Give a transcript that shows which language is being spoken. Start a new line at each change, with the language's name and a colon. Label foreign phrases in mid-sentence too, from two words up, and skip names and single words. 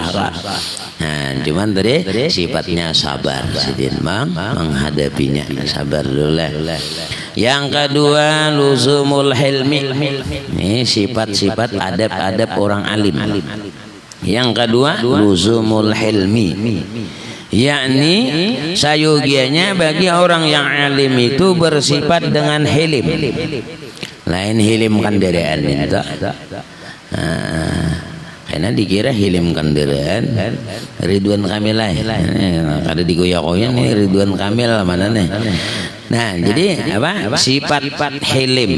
Indonesian: Nah, cuman tadi sifatnya sabar, sidin menghadapinya, sabar dulu lah. Yang kedua,
Arabic: لزوم الحلم.
Indonesian: Ini sifat-sifat adab-adab orang alim. Yang kedua,
Arabic: لزوم الحلم,
Indonesian: yakni sayogianya bagi orang yang alim itu bersifat dengan hilim.
Banjar: Lain hilim kanderaan itu.
Indonesian: Karena dikira hilim kanderaan Ridwan Kamil lah.
Banjar: Kada digoyak-goyak nih Ridwan Kamil mana nih.
Indonesian: Nah, jadi sifat hilim.